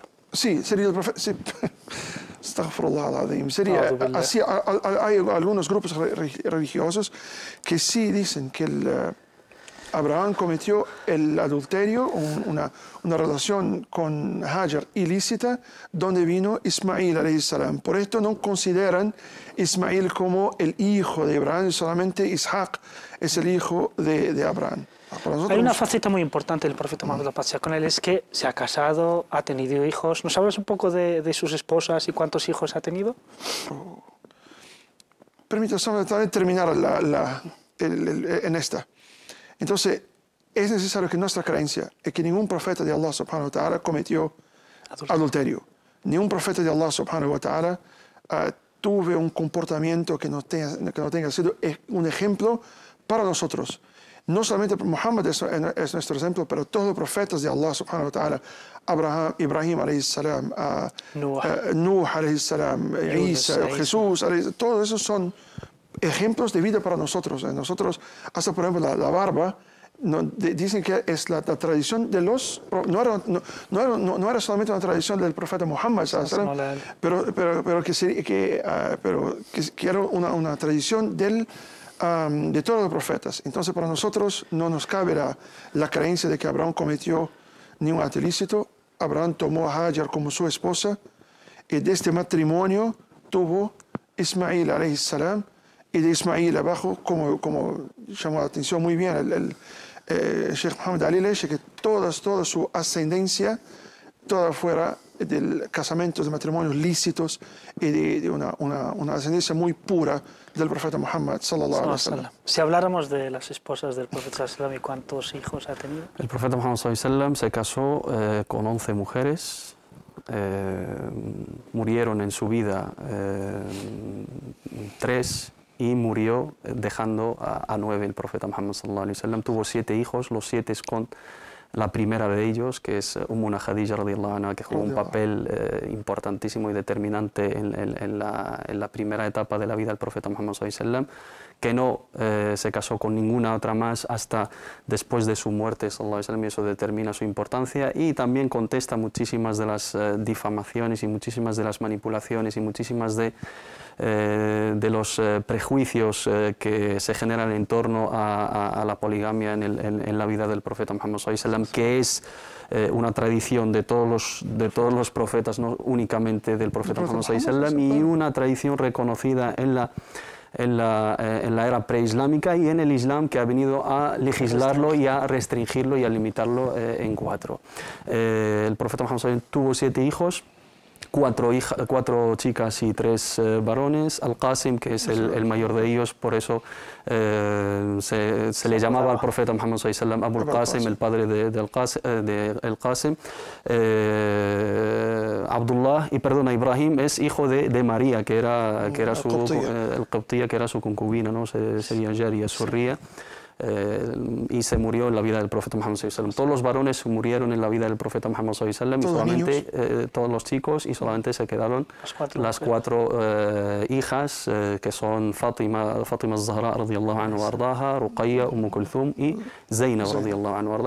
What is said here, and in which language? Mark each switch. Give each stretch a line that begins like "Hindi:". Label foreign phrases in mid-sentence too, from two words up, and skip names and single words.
Spanish: Sí, sería el profeta. Sí. Sería así. Hay algunos grupos religiosos que sí dicen que Abraham cometió el adulterio, una relación con Hajar ilícita, donde vino Ismail
Arabic: عليه السلام.
Spanish: Por esto no consideran Ismail como el hijo de Abraham, solamente Ishaq es el hijo de Abraham. Hay una faceta muy importante del profeta Muhammad, con él, es que se ha casado, ha tenido hijos. ¿Nos hablas un poco de sus esposas y cuántos hijos ha tenido? Permítame terminar en esta. Entonces, es necesario que nuestra creencia es que ningún profeta de
Arabic: الله سبحانه وتعالى
Spanish: cometió adulterio. Ningún profeta de
Arabic: الله سبحانه وتعالى
Spanish: tuvo un comportamiento que no tenga sido un ejemplo para nosotros. No solamente Muhammad es nuestro ejemplo, pero todos los profetas de
Arabic: الله سبحانه وتعالى,
Spanish: Abraham, Ibrahim
Arabic: عليه السلام,
Spanish: Nuh
Arabic: عليه السلام,
Spanish: Isa, Jesús, todos esos son ejemplos de vida para nosotros. Nosotros, hasta por ejemplo la barba, dicen que es la tradición de los... No era solamente una tradición del profeta Muhammad, pero que era una tradición de todos los profetas. Entonces para nosotros no nos cabe la creencia de que Abraham cometió ningún acto ilícito. Abraham tomó a Hajar como su esposa y de este matrimonio tuvo Ismail
Arabic: عليه السلام,
Spanish: y de Ismail abajo, como llamó la atención muy bien el Sheikh Muhammad Ali Leche, que toda su ascendencia, toda fuera de casamientos, de matrimonios lícitos y de una ascendencia muy pura del profeta Muhammad
Arabic: صلى الله عليه وسلم.
Spanish: Si habláramos de las esposas del profeta
Arabic: صلى الله عليه وسلم,
Spanish: ¿y cuántos hijos ha tenido? El profeta Muhammad
Arabic: صلى الله عليه وسلم
Spanish: se casó con 11 mujeres. Murieron en su vida 3 y murió dejando a 9 el profeta Muhammad
Arabic: صلى الله عليه وسلم.
Spanish: Tuvo 7 hijos, los 7 con la primera de ellos, que es Ummuna Khadija
Arabic: رضي الله عنها,
Spanish: que jugó un papel importantísimo y determinante en la primera etapa de la vida del profeta Muhammad
Arabic: صلى الله عليه وسلم,
Spanish: que no se casó con ninguna otra más hasta después de su muerte
Arabic: صلى الله عليه وسلم,
Spanish: y eso determina su importancia y también contesta muchísimas de las difamaciones y muchísimas de las manipulaciones y muchísimas de los prejuicios que se generan en torno a la poligamia en la vida del profeta Muhammad
Arabic: صلى الله عليه وسلم,
Spanish: que es una tradición de todos los profetas, no únicamente del profeta Muhammad
Arabic: صلى الله عليه وسلم,
Spanish: y una tradición reconocida en la era preislámica y en el Islam, que ha venido a legislarlo y a restringirlo y a limitarlo en 4. El profeta Muhammad
Arabic: صلى الله عليه وسلم
Spanish: tuvo 7 hijos. 4 chicas y 3 varones. Al-Qasim, que es el mayor de ellos, por eso se le llamaba al profeta Muhammad
Arabic: صلى الله عليه وسلم
Spanish: Abu al-Qasim, el padre de al-Qasim. Abdullah, y perdona, Ibrahim es hijo de María, que era su el-Qibtiyya, que era su concubina, ¿no? Sería
Arabic: جارية، سرية.
Spanish: Y se murió en la vida del profeta Muhammad
Arabic: صلى الله عليه وسلم.
Spanish: Todos los varones murieron en la vida del profeta Muhammad
Arabic: صلى الله عليه وسلم,
Spanish: y solamente todos los chicos, y solamente se quedaron las 4 hijas, que son Fatima al-Zahra
Arabic: رضي الله عنها وأرضاها,
Spanish: Ruqayya, Kulthum y Zainab
Arabic: رضي الله عنها وأرضاها.